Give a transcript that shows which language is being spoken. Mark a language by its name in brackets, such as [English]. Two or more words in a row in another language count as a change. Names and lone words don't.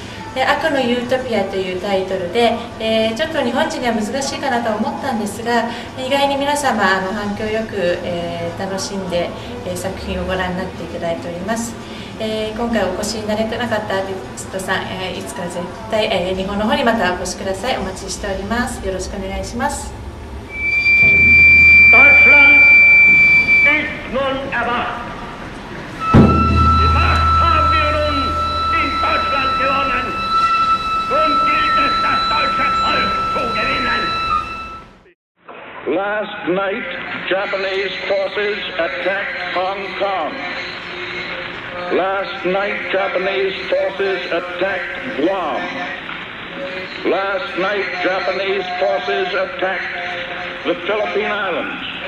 [Japanese] 悪のユートピアというタイトルで、ちょっと日本人には難しいかなと思ったんですが、意外に皆様反響よく、楽しんで、作品をご覧になっていただいております。今回お越しになれてなかったアーティストさん、いつか絶対、日本の方にまたお越しください。お待ちしております。よろしくお願いします。 [German] Deutschland ist nun erwacht. Die Macht haben wir nun in Deutschland gewonnen. Nun gilt es, das deutsche Volk zu gewinnen. [English] Last night, Japanese forces attacked Hong Kong. Last night, Japanese forces attacked Guam. Last night, Japanese forces attacked the Philippine Islands.